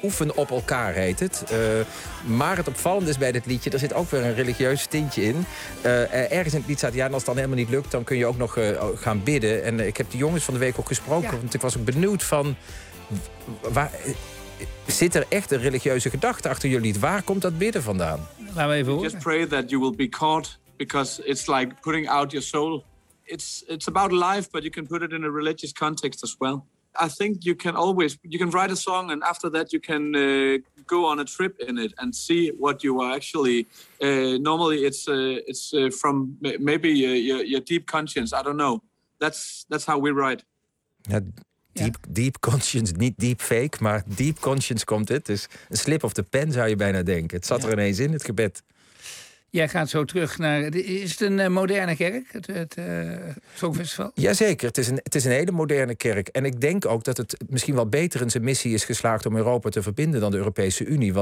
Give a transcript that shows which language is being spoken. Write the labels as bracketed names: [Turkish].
[Dutch] Oefen op elkaar heet het. Maar het opvallende is bij dit liedje, er zit ook weer een religieus tintje in. Ergens in het lied staat, ja, en als het dan helemaal niet lukt, dan kun je ook nog gaan bidden. En ik heb de jongens van de week ook gesproken, want ik was ook benieuwd van zit er echt een religieuze gedachte achter jullie? Waar komt dat bidden vandaan? Laat me even horen. [English] Just pray that you will be caught, because it's like putting out your soul. It's about life, but you can put it in a religious context as well. I think you can always, you can write a song and after that you can go on a trip in it and see what you are actually. Normally it's from maybe your deep conscience. I don't know. That's how we write. Deep conscience, [Dutch] niet [English] deep fake, [Dutch] maar [English] deep conscience [Dutch] komt het. Dus een [English] slip of the pen [Dutch] zou je bijna denken. Het zat er ineens in, het gebed. Jij gaat zo terug naar... Is het een moderne kerk, het Songfestival? Jazeker, het is een hele moderne kerk. En ik denk ook dat het misschien wel beter in zijn missie is geslaagd om Europa te verbinden dan de Europese Unie.